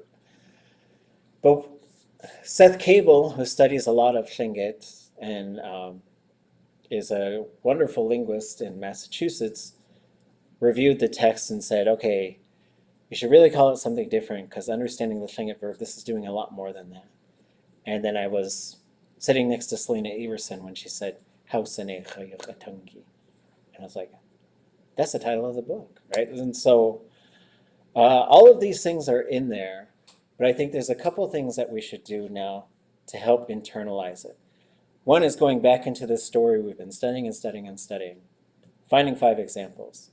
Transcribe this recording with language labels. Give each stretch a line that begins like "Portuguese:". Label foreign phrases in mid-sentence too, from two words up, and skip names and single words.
English: But Seth Cable, who studies a lot of Tlingit and is a wonderful linguist in Massachusetts, reviewed the text and said, okay, you should really call it something different because understanding the Tlingit verb, this is doing a lot more than that. And then I was sitting next to Selena Everson when she said, ḥáaḥwt, ʻatángi. And I was like, that's the title of the book, right? And so all of these things are in there, but I think there's a couple of things that we should do now to help internalize it. One is going back into this story we've been studying and studying and studying, finding 5 examples.